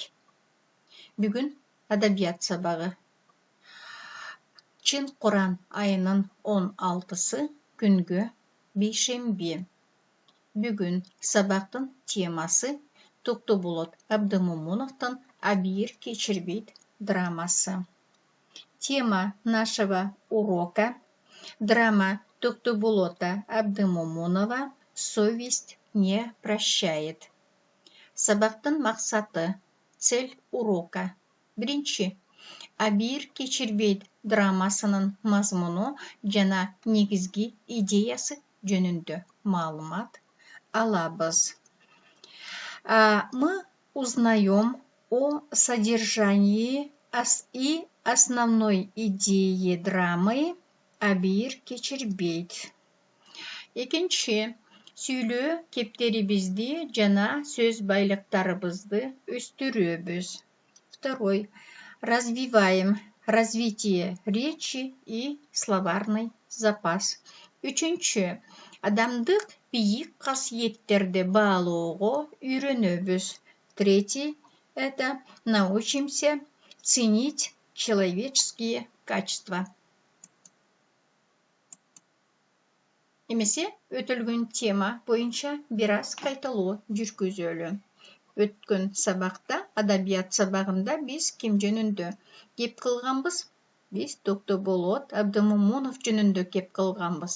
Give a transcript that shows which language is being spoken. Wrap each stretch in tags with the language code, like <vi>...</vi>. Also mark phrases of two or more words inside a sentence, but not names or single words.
<ky>Бүгүн адабият сабагы. Чын Куран айынын 16-сы күнгө бейшемби. Бүгүн сабактын темасы Токтоболот Абдымомуновдун «Абийир кечирбейт» драмасы.</ky> <ru>Тема нашего урока – драма Токтоболота Абдымомунова «Совесть не прощает».</ru> <ky>Сабактын максаты,</ky> <ru>цель урока.</ru> <ky>Биринчи, «Абийир кечирбейт» драмасынын мазмуну жана негизги идеясы жөнүндө маалымат алабыз.</ky> <ru>Мы узнаем о содержании и основной идее драмы «Абийир кечирбейт».</ru> <ky>Экинчи, сүйлөө кептерибизди жана сөз байлыктарыбызды өстүрөбүз.</ky> <ru>Второй, развиваем развитие речи и словарный запас.</ru> <ky>Үчүнчү, адамдык бийик касиеттерди баалоого үйрөнөбүз.</ky> <ru>Третий, это научимся ценить человеческие качества.</ru> <ky>Эмесе өтөлгөн тема боюнча бир аз кайталоо жүргүзөлү. Өткөн сабакта, адабият сабагында биз ким жөнүндө кеп кылганбыз? Биз Токтоболот Абдымомунов жөнүндө кеп кылганбыз.</ky>